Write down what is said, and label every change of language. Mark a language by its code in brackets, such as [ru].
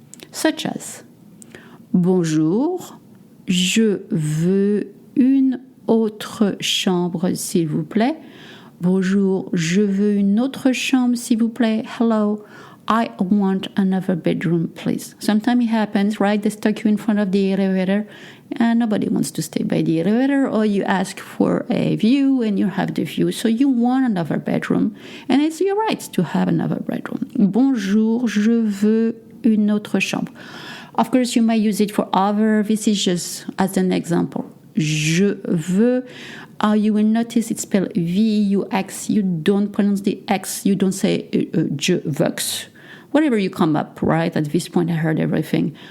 [en] Such as, [fr] bonjour, je veux une autre chambre, s'il vous plaît. Bonjour, je veux une autre chambre, s'il vous plaît. [en] Hello, I want another bedroom, please. Sometimes it happens, right? They stuck you in front of the elevator and nobody wants to stay by the elevator, or you ask for a view and you have the view, so you want another bedroom, and it's your right to have another bedroom. [fr] Bonjour, je veux une autre chambre. [en] Of course, you might use it for other. This is just as an example. [fr] Je veux. [en] You will notice it's spelled V-U-X. You don't pronounce the X. You don't say [fr] je veux. [en] Whatever you come up, right? At this point, I heard everything.